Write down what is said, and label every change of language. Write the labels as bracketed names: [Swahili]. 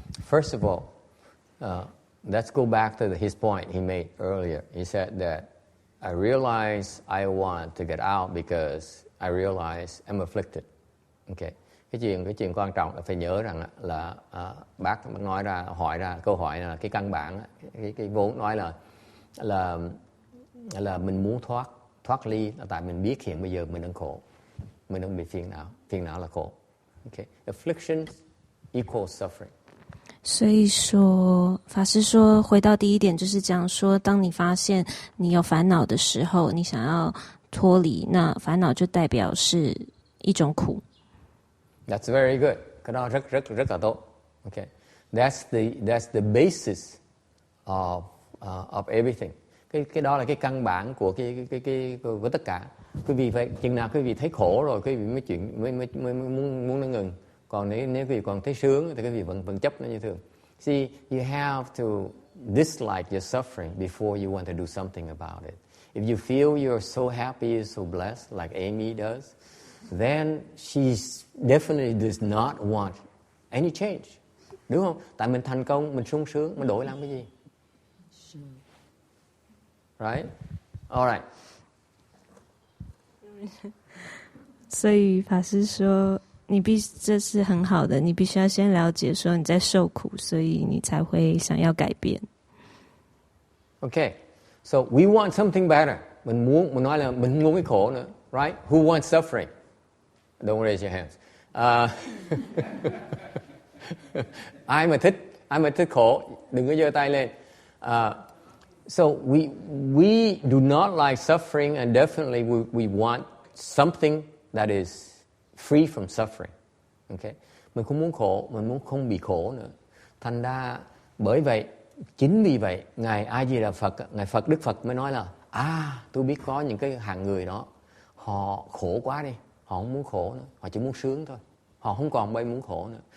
[English] First of all, let's go back to his point he made earlier. He said that I realize I want to get out because I realize I'm afflicted. Okay. [Vietnamese] Cái chuyện quan trọng là phải nhớ rằng là bác nói ra, câu hỏi là cái căn bản, cái vốn nói là mình muốn thoát ly là tại mình biết hiện bây giờ mình đang khổ, mình đang bị phiền não là khổ. [English] Okay. Affliction equals suffering. [Chinese] 所以说，法师说，回到第一点就是讲说，当你发现你有烦恼的时候，你想要脱离，那烦恼就代表是一种苦。 [English] That's very good. [Vietnamese] Cái đó rất là tốt. Okay. [English] That's the basis of everything. [Vietnamese] Cái đó là cái căn bản của của tất cả. Quý vị phải chừng nào quý vị thấy khổ rồi quý vị mới muốn nó ngừng. Còn nếu quý vị còn thấy sướng thì quý vị vẫn chấp nó như thường. [English] See, you have to dislike your suffering before you want to do something about it. If you feel you're so happy, so blessed, like Amy does, then she definitely does not want any change. [Vietnamese] Đúng không? Tại mình thành công, mình sung sướng, mình đổi làm cái gì? [English] Right? All right. [Chinese] 所以法师说，这是很好的，你必须要先了解说你在受苦，所以你才会想要改变。 [English] Okay. So we want something better. [Vietnamese] Mình nói là mình muốn cái khổ nữa, right? [English] Who wants suffering? Don't raise your hands. [Vietnamese] Ai mà thích khổ, đừng có giơ tay lên. [English] So we do not like suffering, and definitely we want something that is free from suffering. Okay? [Vietnamese] Mình không muốn khổ, mình muốn không bị khổ nữa. Thành ra bởi vậy, chính vì vậy, Ngài A Di Đà Phật, Ngài Đức Phật mới nói là tôi biết có những cái hạng người đó, họ khổ quá đi, họ không muốn khổ nữa, họ chỉ muốn sướng thôi. Họ không còn bay muốn khổ nữa.